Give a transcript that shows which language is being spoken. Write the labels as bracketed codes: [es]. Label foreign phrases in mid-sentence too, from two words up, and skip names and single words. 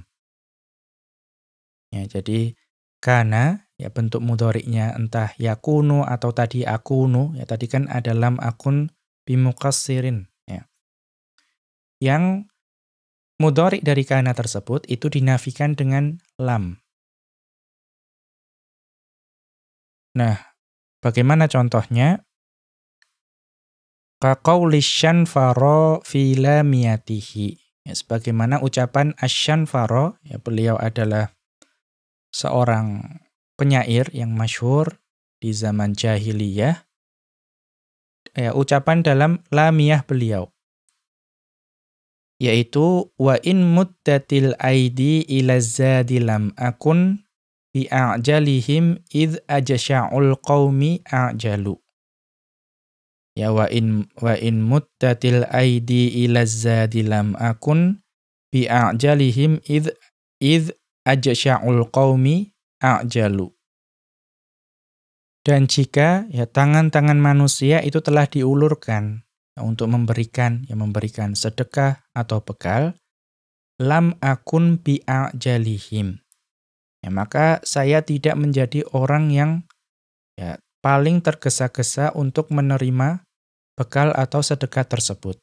[id] Ya, jadi kana, ya bentuk mudhari'nya entah yakunu atau tadi akunu, ya tadi kan ada [ar] لم أكن بمقصرين, [id] ya. Yang mudhari' dari kana tersebut itu dinafikan dengan lam. Nah, bagaimana contohnya? [ar] كقول الشنفرى في لاميته. [id] Ya, sebagaimana ucapan asy-syanfara, ya beliau adalah seorang penyair yang masyhur di zaman jahiliyah. Ya, ucapan dalam lamiyah beliau yaitu [ar] وإن مدت الأيدي إلى الزاد لم أكن بأعجلهم إذ أجشع القوم أعجل. Ya وإن مدت الأيدي إلى الزاد لم أكن بأعجلهم إذ أجشع القوم أعجل. [id] Dan jika ya tangan-tangan manusia itu telah diulurkan ya, untuk memberikan sedekah atau bekal, [ar] لم أكن بأعجلهم. [id] Ya, maka saya tidak menjadi orang yang ya paling tergesa-gesa untuk menerima bekal atau sedekah tersebut.